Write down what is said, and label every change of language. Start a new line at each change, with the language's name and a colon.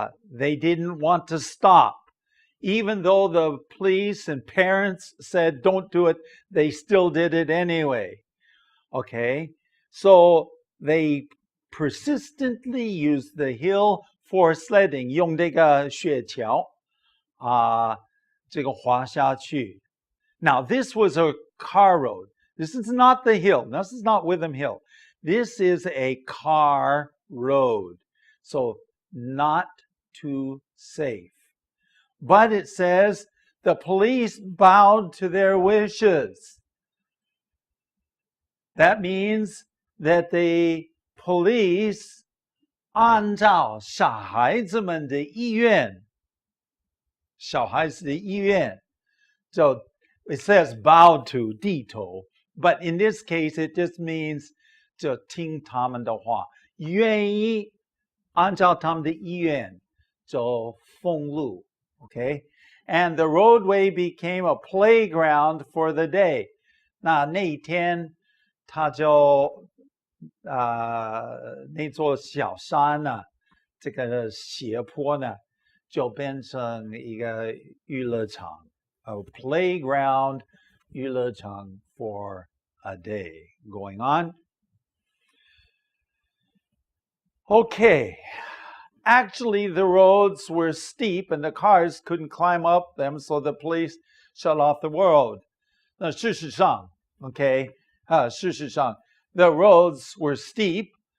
English: They didn't want to stop. Even though the police and parents said don't do it, they still did it anyway. Okay, so they persistently used the hill for sledding.
Chinese: 用这个雪橇这个滑下去.
English: Now this was a car road. This is not the hill. This is not Witham Hill. This is a car road. So not too safe. But it says the police bowed to their wishes. That means that the police
Chinese: 按照小孩子们的意愿, 小孩子的意愿,
English: so it says bow to, 低头, but in this case it just means
Chinese: 就听他们的话, 愿意按照他们的意愿就封路.
English: Okay, and the roadway became a playground for the day.
Chinese: 那一天，他就那座小山呢，这个斜坡呢，就变成一个娱乐场 ，
English: a playground
Chinese: 娱乐场
English: for a day going on. Okay, actually the roads were steep and the cars couldn't climb up them, so the police shut off the road.
Chinese: 那事实上 ，okay, 事实上
English: the roads were steep.